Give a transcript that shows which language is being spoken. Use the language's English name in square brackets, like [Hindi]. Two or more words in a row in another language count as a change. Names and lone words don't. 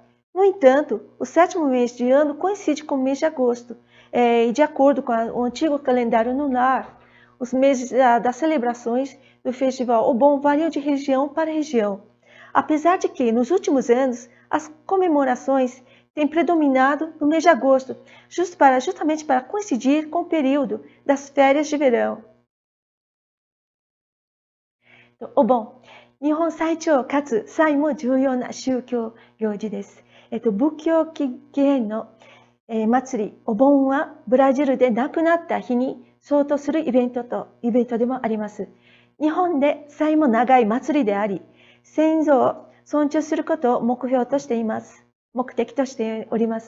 [Portuguese] No entanto, o 7º mês de ano coincide com o mês de agosto, e de acordo com o antigo calendário lunar, os meses das celebrações do Festival Obon variam de região para região, apesar de que, nos últimos anos, as comemorações têm predominado no mês de agosto, justamente para coincidir com o período das férias de verão. [Japanese] お盆、日本最長かつ最も重要な宗教行事です. 仏教起源の祭り、お盆はブラジルで亡くなった日に相当するイベントでもあります。日本で最も長い祭りであり、先祖を尊重することを目的としております。